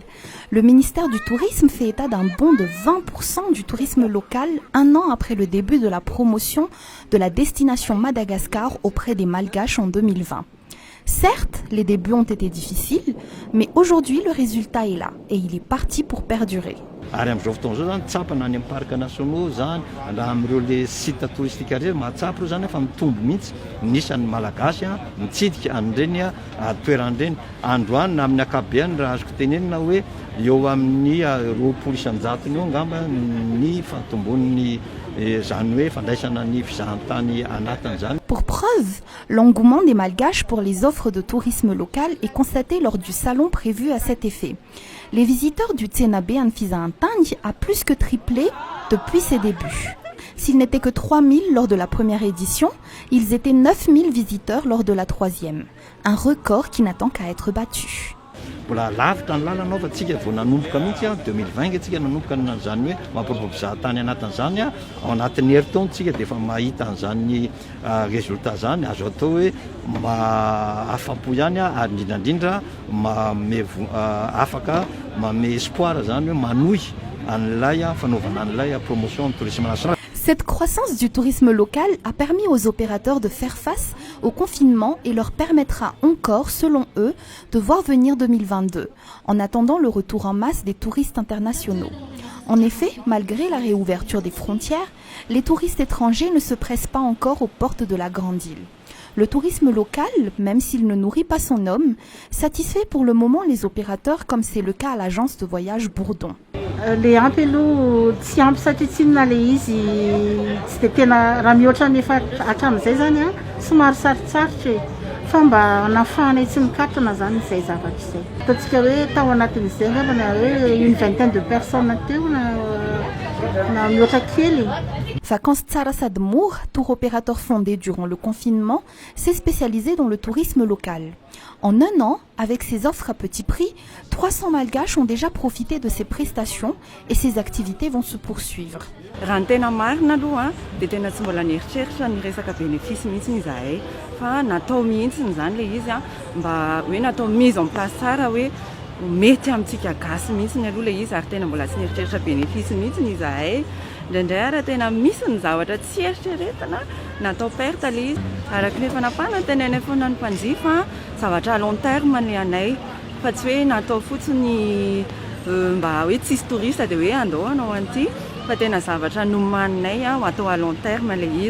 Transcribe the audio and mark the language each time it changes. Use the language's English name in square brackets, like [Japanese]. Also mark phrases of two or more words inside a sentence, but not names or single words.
[French] Le ministère du Tourisme fait état d'un bond de 20% du tourisme local un an après le début de la promotion de la destination Madagascar auprès des Malgaches en 2020. Certes, les débuts ont été difficiles, mais aujourd'hui le résultat est là et il est parti pour perdurer. [Malagasy] Ary amin'izao fotoana zao zany tsapana any amin'ny [French] parcs nationaux [Malagasy] zany raha amin'ireo [French] le site touristique [Malagasy] reny mahatsapa reo zany fa mitombo mihitsy nisan'ny malagasy mitsidika an'ireny toeran'ireny androany na amin'ny akabeany raha azoko tenenina hoe eo amin'ny 20 isan-jato eo angamba ny fatombon'ny zany hoe fandraisana ny fizahantany anatin'izany. [French] Pour preuve, l'engouement des Malgaches pour les offres de tourisme local est constaté lors du salon prévu à cet effet. Les visiteurs du Tsenabe Anfizahantany a plus que triplé depuis ses débuts. S'ils n'étaient que 3000 lors de la première édition, ils étaient 9000 visiteurs lors de la troisième. Un record qui n'attend qu'à être battu. [Malagasy] Mbola lavitra ny lalana fa tsika vao nanomboka mihitsy 2020 tsika nanomboka n'izany hoe mampiroborobozahatany anatin'izany ao anatin'ny herintaona tsika dia efa mahita an'izany résultat zany azo atao hoe afa-po ihany ary indrindrandrindra afaka mame espoir zany hoe manohy an'ilay fanaovana an'ilay [French] promotion du tourisme national. Cette croissance du tourisme local a permis aux opérateurs de faire face au confinement et leur permettra encore, selon eux, de voir venir 2022, en attendant le retour en masse des touristes internationaux. En effet, malgré la réouverture des frontières, les touristes étrangers ne se pressent pas encore aux portes de la grande île. Le tourisme local, même s'il ne nourrit pas son homme, satisfait pour le moment les opérateurs comme c'est le cas à l'agence de voyage Bourdon. [Malagasy] Le ampy aloha tsy ampy satria tsinona le izy tsy dia tena raha mihoatra nefa hatramin'izay zany somary sarotsarotra fa mba hanafahana tsy mikatona zany izay zavatra izay. Ataontsika hoe tao anatin'izay angambana hoe [French] une vingtaine de personnes [Malagasy] teo na mihoatra kely. [French] Vacances Tsara Sady Mora, tour opérateur fondé durant le confinement, s'est spécialisé dans le tourisme local. En un an, avec ses offres à petit prix, 300 Malgaches ont déjà profité de ses prestations et ses activités vont se poursuivre. [Malagasy] Raha ny tena marina aloha dia tena tsy mbola nieritreritra ny resaka bénéfice mihitsy izahay fa natao mihitsy zany le izy mba hoe natao [French] mise en place [Malagasy] tsara hoe mety amintsika gasy mihitsy aloha le izy ary tena mbola tsy nieritreritra bénéfice mihitsy izahay. Indraindray ara tena misy ny zavatra tsy eritreretana natao perte le izy araka ny fanapahana tenenay foana ny mpanjifa zavatra [French] à long terme [Malagasy] ny anay fa tsy hoe natao fotsiny mba hoe tsisy touriste dia hoe andao anao an'ity fa tena zavatra nomaninay atao [French] à long terme [Malagasy] le izy.